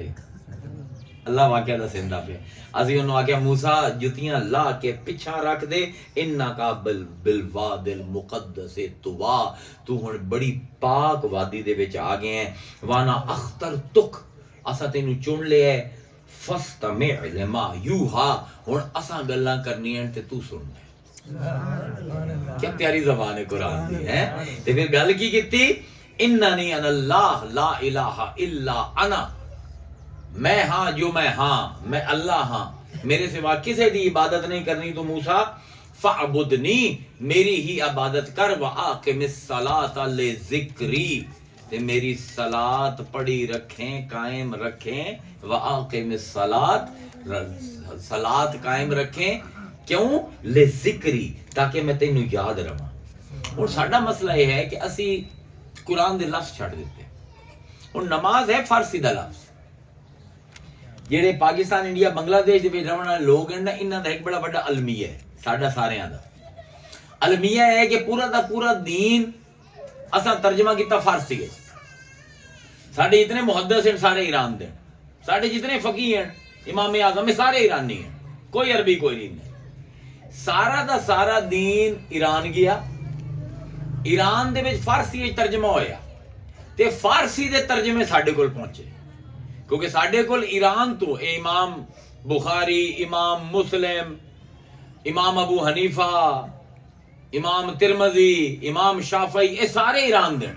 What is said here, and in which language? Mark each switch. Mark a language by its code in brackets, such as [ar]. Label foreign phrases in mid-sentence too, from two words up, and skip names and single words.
[pa] اللہ واقعہ دسیندا پے، اسی انہاں نے آکھیا موسیٰ جتیاں لا کے پچھا رکھ دے, [ar] إنك بالواد المقدس طوى, [pa] تو ہن بڑی پاک وادی دے وچ آ گئے ہیں. [ar] وأنا اخترتك, [pa] اساں تینوں چن لیا ہے. [ar] فاستمع لما يوحى, [pa] ہن اساں گلاں کرنیاں تے تو سننا ہے. کیا پیاری زبان ہے قرآن دی ہے۔ تے پھر گل کی کیتی, [ar] إنني أنا الله لا إله إلا أنا, [pa] میں ہاں جو میں ہاں، میں اللہ ہاں، میرے سوا کسی دی عبادت نہیں کرنی. تو موسیٰ فاعبدنی، میری ہی عبادت کر, [ar] وأقم الصلاة لذكري, [pa] تے میری صلات پڑھی رکھیں، قائم رکھیں, [ar] وأقم الصلاة, [pa] صلات قائم رکھیں، کیوں? [ar] لذكري, [pa] تاکہ میں تینوں یاد رواں۔ ہن ساڈا مسئلہ یہ ہے کہ اسی قرآن دے لفظ چھڈ دتے. ہن نماز ہے فارسی دا لفظ، جیہڑے پاکستان، انڈیا، بنگلہ دیش دے وچ رہن والے لوگ ہیں نا، انہاں دا اک بڑا بڑا المیہ ہے، ساڈا ساریاں دا المیہ ہے کہ پورا دا پورا دین اساں ترجمہ کیا فارسی ہے. ساڈے جتنے محدث ہیں سارے ایران دے، ساڈے جتنے فقیہ ہیں، امام اعظم سارے ایرانی ہیں، کوئی عربی کوئی نہیں. سارا دا سارا دین ایران گیا، ایران دے وچ فارسی ترجمہ ہویا، تے فارسی دے ترجمے ساڈے کول پہنچے، کیونکہ ساڈے کول ایران تو امام بخاری، امام مسلم، امام ابو حنیفہ، امام ترمذی، امام شافعی، ایہ سارے ایران دے.